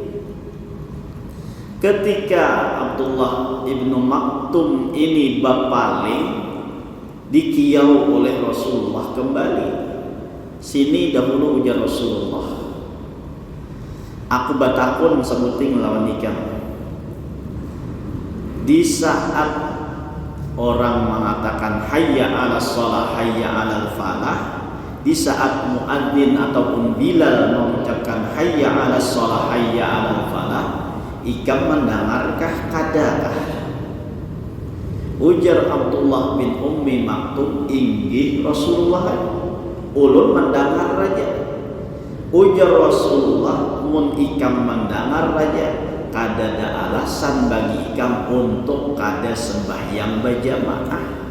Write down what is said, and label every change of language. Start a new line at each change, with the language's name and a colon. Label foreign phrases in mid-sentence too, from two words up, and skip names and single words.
Banjar: Ketika Abdullah ibnu Maktum ini bapaling, dikiau oleh Rasulullah kembali. Sini dahulu ujar Rasulullah, aku batakun sebuting lawan nikah. Di saat orang mengatakan
Arabic: حي على الصلاة، حي على الفلاح,
Banjar: di saat muadzin ataupun Bilal mengucapkan
Arabic: حي على الصلاة، حي على الفلاح,
Banjar: ikam mendengarkah kadakah? Ujar Abdullah bin Ummi Maktum, inggih Rasulullah, ulun mendengar raja. Ujar Rasulullah, mun ikam mendengar raja, kada ada alasan bagi ikam untuk kada sembahyang berjamaah.